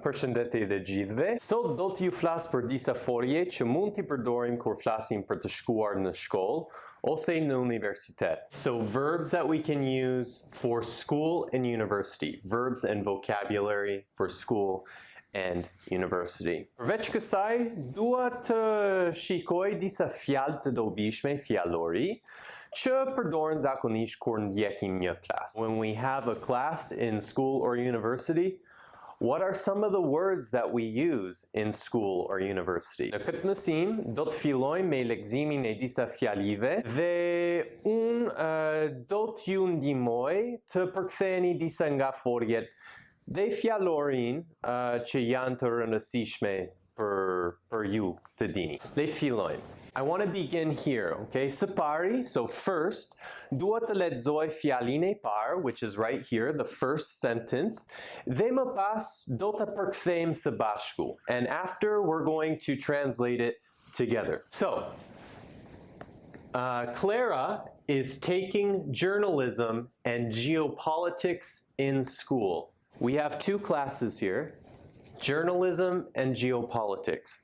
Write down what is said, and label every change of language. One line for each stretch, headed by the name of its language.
Albanian: Përshëndetje të gjithëve. Sot do t'ju flas për disa folje që mund t'i përdorim kur flasim për të shkuar në shkollë ose në universitet.
English: So verbs that we can use for school and university. Verbs and vocabulary for school and university.
Albanian: Përveç kësaj, dua të shikoj disa fjalë të dobishme, fjalori, që përdoren zakonisht kur ndjekim një klas.
English: When we have a class in school or university, what are some of the words that we use in school or university?
Albanian: Në këtë mësim, do të fillojmë me leximin e disa fjalive dhe do t'ju ndihmoj të përktheni disa nga foljet dhe fjalorin që janë të rëndësishme për ju të dini. Le të fillojmë.
English: I want to begin here, okay?
Albanian: Së pari,
English: so first,
Albanian: dua të lexoj fjalin e parë,
English: which is right here, the first sentence,
Albanian: dhe më pas do të përkthejmë së bashku.
English: And after, we're going to translate it together. So, Clara is taking journalism and geopolitics in school. We have two classes here. Journalism and geopolitics.